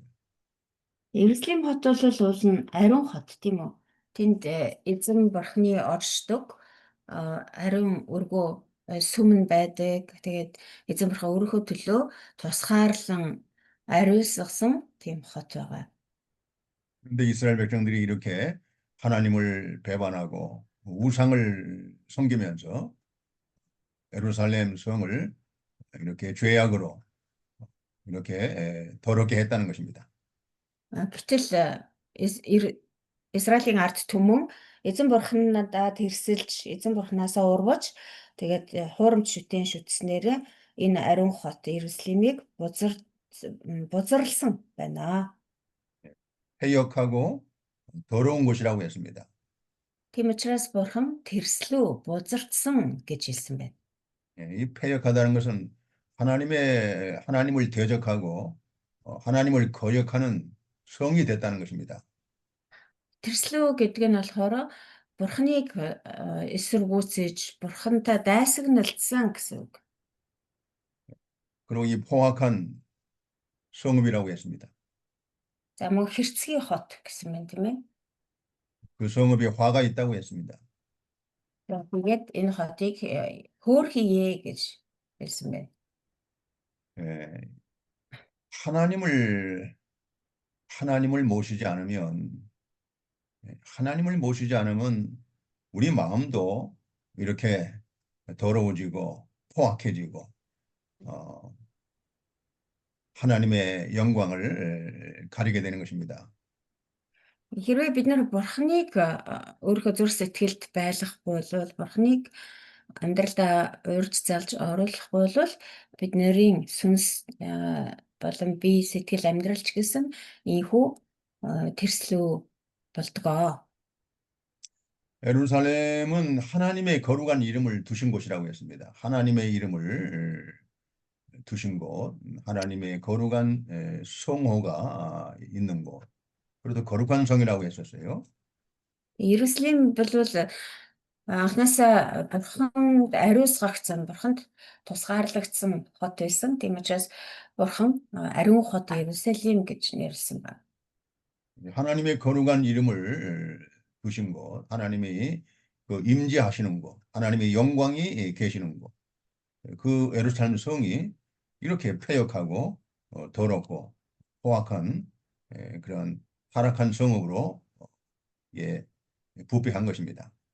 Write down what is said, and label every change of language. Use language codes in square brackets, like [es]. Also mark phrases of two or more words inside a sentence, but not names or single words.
[mn] Иерусалим хот бол уул нь ариун хот тийм үү? Тэнд эзэн бурхны оршдог ариун өргөө сүмэн байдаг. Тэгээд эзэн бурхан өөрийнхөө төлөө тусгаарлан ариусгасан тийм хот байгаа. [ko] 그런데 이스라엘 백성들이 이렇게 하나님을 배반하고 우상을 섬기면서 예루살렘 성을 이렇게 죄악으로 이렇게 더럽게 했다는 것입니다. [mn] Гэтэл Израилийн ард түмэн эзэн бурхнадаа тэрсэлж, эзэн бурхнаасаа урваж тэгээд хуурамч шүтэн шүтснээр энэ ариун хот Иерусалимыг бузарлсан байна. [ko] 패역하고 더러운 곳이라고 했습니다. [mn] Тийм учраас бурхан тэрслүү бузардсан гэж хэлсэн байна. [ko] 이 패역하다는 것은 하나님을 대적하고 하나님을 거역하는 성이 됐다는 것입니다. [mn] Тэрслүү гэдэг нь болохоор бурханыг эсэргүүцэж, бурхантай дайсагналцсан гэсэн үг. [ko] 그리고 이 포악한 성읍이라고 했습니다. [mn] За мөн хэрцгий хот гэсэн байна тийм ээ. [ko] 그 성읍에 화가 있다고 했습니다. [mn] Тэгээд энэ хотыг хөөр хийе гэж хэлсэн байна. [ko] 예, 하나님을 모시지 않으면 우리 마음도 이렇게 더러워지고 포악해지고 하나님의 영광을 가리게 되는 것입니다. [mn] Хэрвээ бид нар бурханыг өөрийнхөө зүрх сэтгэлд байлгахгүй бол бурханыг амьдралдаа урьж залж оруулахгүй бол бид нарын сүнс болон бие сэтгэл амьдралч гэсэн ийхүү тэрслүү болдгоо. [ko] 예루살렘은 하나님의 거룩한 이름을 두신 곳이라고 했습니다. 하나님의 이름을 두신 곳, 하나님의 거룩한 성호가 있는 곳. 그래도 거룩한 성이라고 했었어요. [mn] Иерусалим бол анхнаасаа бурханд ариусгагдсан, бурханд тусгаарлагдсан хот байсан. Тийм учраас бурхан ариун хот Иерусалим гэж нэрлсэн байна. [ko] 하나님의 거룩한 이름을 두신 곳, 하나님이 그 임재하시는 곳, 하나님의 영광이 계시는 곳. 그 예루살렘 성이 이렇게 패역하고 더럽고 포악한 그런 타락한 성읍으로 부패한 것입니다.